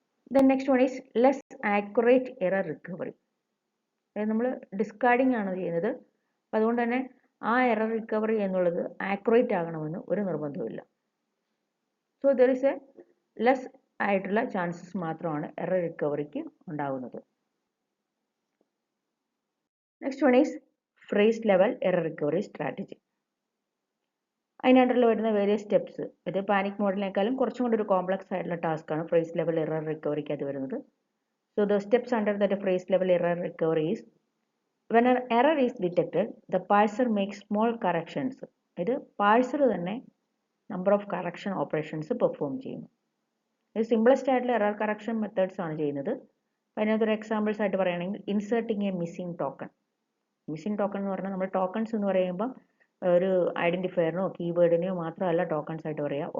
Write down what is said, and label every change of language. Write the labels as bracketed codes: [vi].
[en] The next one is less accurate error recovery. [ml] അതായത് നമ്മൾ ഡിസ്കാർഡിംഗ് ആണ് ചെയ്യുന്നത്. അപ്പം അതുകൊണ്ട് തന്നെ ആ എറർ റിക്കവറി എന്നുള്ളത് ആക്യുറേറ്റ് ആകണമെന്ന് ഒരു നിർബന്ധവുമില്ല. [en] so there is a less [ml] ആയിട്ടുള്ള ചാൻസസ് മാത്രമാണ് എറർ റിക്കവറിക്ക് ഉണ്ടാകുന്നത്. [en] Next one is phrase level error recovery strategy. [ml] അതിനകത്തുള്ള വരുന്ന വേരിയസ് സ്റ്റെപ്സ്, ഇത് പാനിക് മോഡിനേക്കാളും കുറച്ചും കൂടി ഒരു കോംപ്ലക്സ് ആയിട്ടുള്ള ടാസ്ക്കാണ് ഫ്രേസ് ലെവൽ എറർ റിക്കവറിക്ക് അത് വരുന്നത്. [en] So the steps under that phrase level error recovery is when an error is detected, the parser makes small corrections. [ml] ഇത് പാഴ്സർ തന്നെ number of correction operations perform ചെയ്യുന്നു. ഇത് സിംപ്ലസ്റ്റ് ആയിട്ടുള്ള error correction methods ആണ് ചെയ്യുന്നത്. അതിനകത്തൊരു എക്സാമ്പിൾസ് ആയിട്ട് പറയുകയാണെങ്കിൽ [en] Inserting a missing token. [ml] Missing token എന്ന് പറഞ്ഞാൽ നമ്മൾ ടോക്കൺസ് എന്ന് പറയുമ്പം ഒരു ഐഡൻറ്റിഫയറിനോ കീവേഡിനെയോ മാത്രമല്ല ടോക്കൺസ് ആയിട്ട് പറയുക.